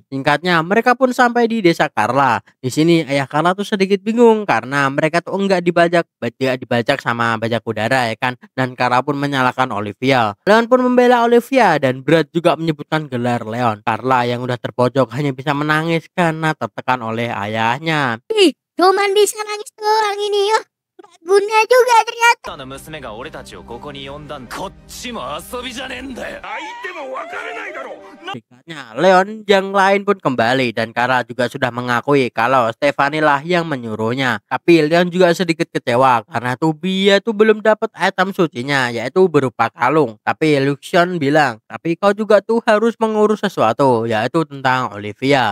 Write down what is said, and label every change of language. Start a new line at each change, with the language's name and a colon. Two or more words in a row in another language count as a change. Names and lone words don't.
Indonesian: Singkatnya, mereka pun sampai di desa Carla. Di sini ayah Carla tuh sedikit bingung karena mereka tuh enggak dibajak sama bajak udara ya kan. Dan Carla pun menyalahkan Olivia. Leon pun membela Olivia dan Brad juga menyebutkan gelar Leon. Carla yang udah terpojok hanya bisa menangis karena tertekan oleh ayahnya. Ih, cuman bisa nangis doang ini ya. Guna juga ternyata.
Japanese: あの娘が俺たちをここに呼んだんこっちも遊びじゃねえんだよ。
Indonesian: Berikutnya, Leon yang lain pun kembali dan Kara juga sudah mengakui kalau Stephanie lah yang menyuruhnya. Tapi Leon juga sedikit kecewa karena dia tuh belum dapat item sucinya, yaitu berupa kalung. Tapi Lucian bilang, tapi kau juga tuh harus mengurus sesuatu, yaitu tentang Olivia.